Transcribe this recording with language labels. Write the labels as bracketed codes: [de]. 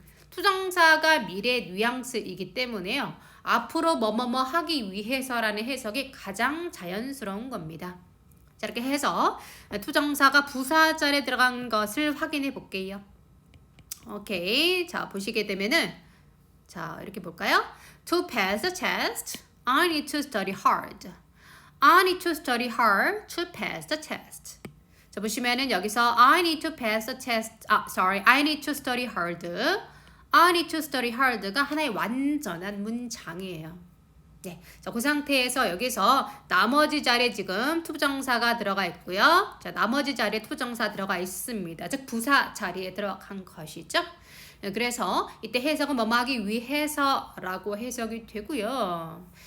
[ko] 투정사가 미래 뉘앙스이기 때문에요. 앞으로 뭐뭐뭐 하기 위해서라는 해석이 가장 자연스러운 겁니다. 자, 이렇게 해서 투정사가 부사 자리에 들어간 것을 확인해 볼게요. 오케이. 자, 보시게 되면은 자, 이렇게 볼까요? [en] To pass the test, I need to study hard. I need to study hard to pass the test. [ko] 자, 보시면은 여기서 [en] I need to pass the test. I need to study hard. I need to study hard가 [ko] 하나의 완전한 문장이에요. 네. 자, 그 상태에서 여기서 나머지 자리에 지금 투부정사가 들어가 있고요. 자, 나머지 자리에 투부정사 들어가 있습니다. 즉 부사 자리에 들어간 것이죠. 네, 그래서 이때 해석은 뭐뭐 하기 위해서라고 해석이 되고요.